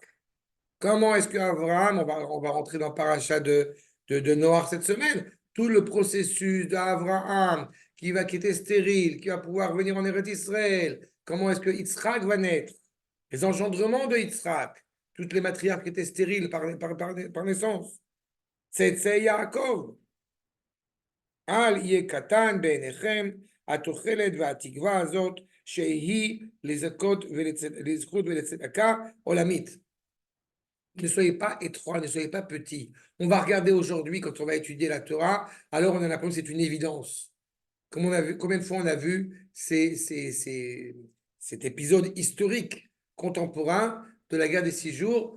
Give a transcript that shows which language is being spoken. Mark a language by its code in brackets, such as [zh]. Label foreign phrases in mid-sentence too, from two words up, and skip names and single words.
[fr] Comment est-ce qu'Avraham, on va rentrer dans le paracha de Noach cette semaine, tout le processus d'Avraham qui était stérile, qui va pouvoir venir en Eretz Israël, comment est-ce que Yitzhak va naître, les engendrements de Yitzhak, toutes les matriarches qui étaient stériles par naissance. [he] צאצאי יעקב, אל יהיה קטן בעיניכם התוחלת והתקווה הזאת שהיא לזכות ולצדקה עולמית. [fr] Ne soyez pas étroits, ne soyez pas petits. On va regarder aujourd'hui, quand on va étudier la Torah, alors on a l'impression que c'est une évidence. Comme on a vu, combien de fois on a vu cet épisode historique contemporain de la guerre des 6 jours.